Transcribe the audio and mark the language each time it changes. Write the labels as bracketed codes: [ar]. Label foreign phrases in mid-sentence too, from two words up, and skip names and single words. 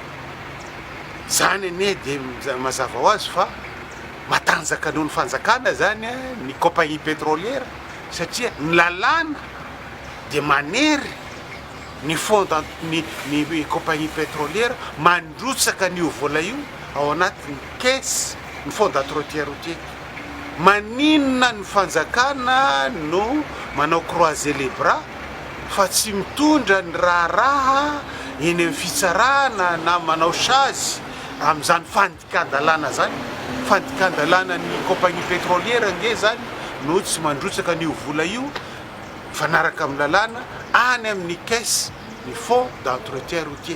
[mg] zany ane dia mazava ho azy fa matanjaka noho ny fanjakana zany ny [fr] compagnie pétrolière [mg] satria ny lalàna dia manery ny fond ny [fr] compagnie pétrolière [mg] mandrotsaka an'io vola io ao anatin'ny caisse ny [fr] fond d'entretien routier. [mg] Maninona ny fanjakana no manao [fr] croiser les bras [mg] fa tsy mitondra ny raha eny amin'ny fitsarana na manao chazy amin'izany fandikan-dalàna zany fandikan-dalàna ny [fr] compagnie pétrolière [mg] nge zany no tsy mandrotsaka an'io vola io fanaraka amin'ny lalàna any amin'ny caisse ny [fr] fond d'entretien routier.